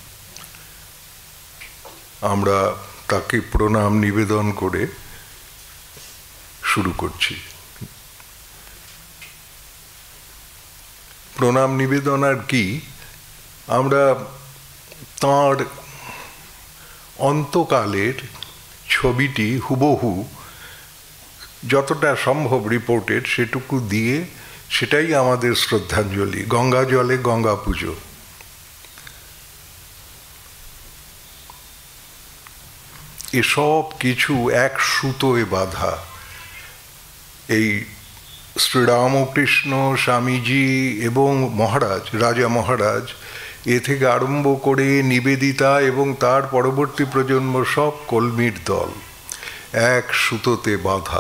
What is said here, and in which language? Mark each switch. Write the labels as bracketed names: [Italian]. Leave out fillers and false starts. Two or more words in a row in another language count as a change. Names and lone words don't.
[Bangla] আমরা তাকে প্রণাম নিবেদন করে শুরু করছি। প্রণাম নিবেদন আর কি আমরা তার অন্তকালের ছবিটি হুবহু যতটা সম্ভব রিপোর্টেড সেটুকু দিয়ে সেটাই আমাদের শ্রদ্ধাঞ্জলি। গঙ্গা জলে গঙ্গা পুজো। এসব কিছু এক সুতোয় বাঁধা। এই শ্রীরামকৃষ্ণ স্বামীজি এবং মহারাজ, রাজা মহারাজ এ থেকে আরম্ভ করে নিবেদিতা এবং তার পরবর্তী প্রজন্ম সব কলমির দল এক সুতোতে বাঁধা।